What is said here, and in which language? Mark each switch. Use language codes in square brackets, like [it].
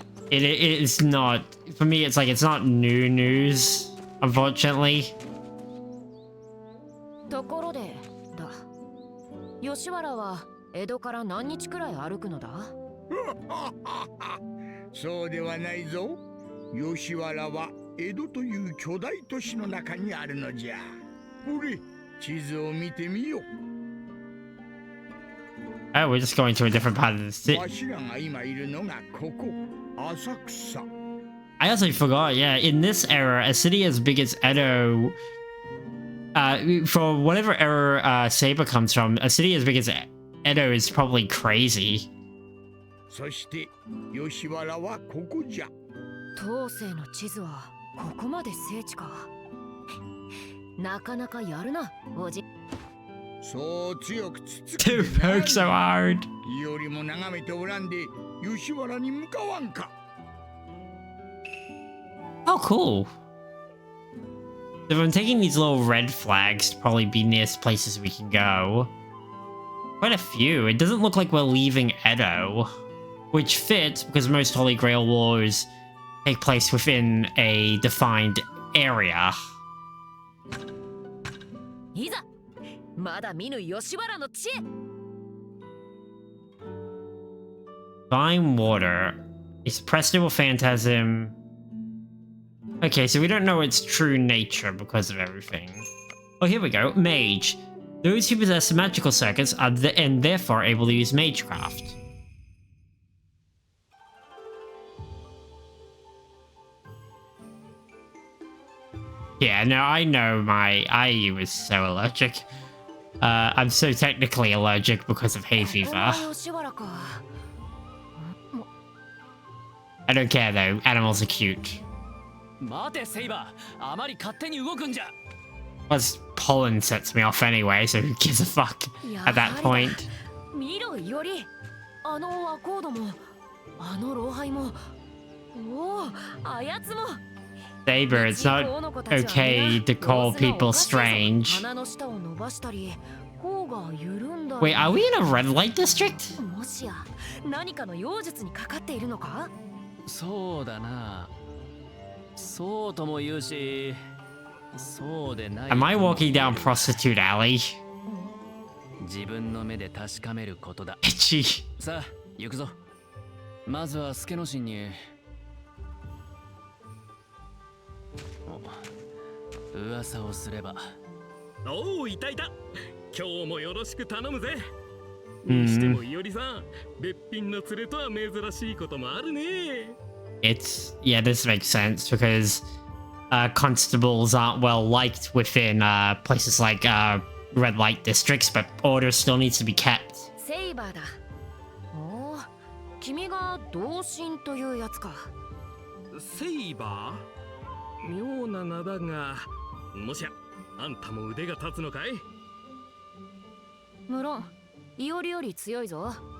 [en] It is not, for me, it's like, it's not new news, unfortunately. [ja] ところでだ吉原は江戸から何日くらい歩くのだそうではないぞ。吉原は江戸という巨大都市の中にあるのじゃ。ほれ、地図を見てみよ。 [en] Oh, we're just going to a different part of the city. [ja] わしらが今いるのがここ、浅草。 [en] I also forgot, yeah, in this era, a city as big as Edo, for whatever era Saber comes from, a city as big as Edo is probably crazy. [ja] そして吉原はここじゃ。当世の地図はここまで精緻かなかなかやるなおじそう強くつつ [en] To poke so hard. [ja] よりも眺めておらんで吉原に向かわんか [en] Oh, cool. So I'm taking these little red flags to probably be nearest places we can go. Quite a few. It doesn't look like we're leaving Edo, which fits because most Holy Grail wars take place within a defined area. [ja] いざまだ見ぬ吉原の地へ [en] Divine water. A suppressible phantasm. Okay, so we don't know its true nature because of everything. Oh, here we go. Mage. Those who possess magical circuits are and therefore able to use magecraft. Yeah, no, I know my IU is so allergic. I'm so technically allergic because of hay fever. [ja] 吉原か [en] I don't care though. Animals are cute. [ja] 待てセイバー、あまり勝手に動くんじゃ。 [en] Plus, pollen sets me off anyway, so who gives a fuck at that point? [ja] 見ろより、あのアコードも、あの老輩も、おお、あやつも。 [en] Saber, it's not okay to call people strange. [ja] 鼻の下を伸ばしたり、頬が緩んだり。 [en] Wait, are we in a red light district? [ja] もしや何かの妖術にかかっているのか？そうだな。そうとも言うし、そうでない。 [en] Am I walking down Prostitute Alley? [ja] 自分の目で確かめることだ。 [en] Itchy. [ja] さあ、行くぞ。まずは助之進に。お、噂をすれば。おお、いたいた。今日もよろしく頼むぜ。にしてもいおりさん、べっぴんの連れとは珍しいこともあるね。 [en] Yeah, this makes sense because constables aren't well liked within places like red light districts, but order still needs to be kept. [ja] セイバーだ。おお、君が同心というやつか。セイバー？妙な名だが、もしやあんたも腕が立つのかい？無論、イオリより強いぞ。